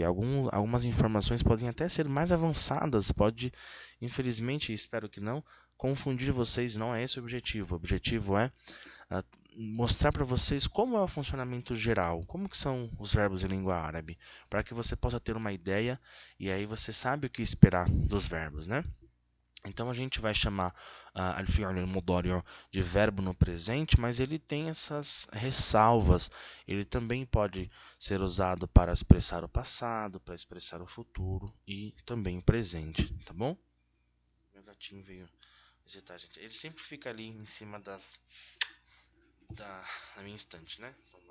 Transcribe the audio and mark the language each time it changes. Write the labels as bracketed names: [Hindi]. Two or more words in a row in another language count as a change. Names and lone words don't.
[Portuguese] Algumas informações podem até ser mais avançadas, pode, infelizmente, espero que não, confundir vocês, não é esse o objetivo. O objetivo é mostrar para vocês como é o funcionamento geral, como que são os verbos em língua árabe, para que você possa ter uma ideia e aí você sabe o que esperar dos verbos, né? Então a gente vai chamar [Arabic] الفعل المضارع' [Portuguese] de verbo no presente, mas ele tem essas ressalvas. Ele também pode ser usado para expressar o passado, para expressar o futuro e também o presente, tá bom? Meu gatinho veio visitar a gente. Ele sempre fica ali em cima da minha estante, né?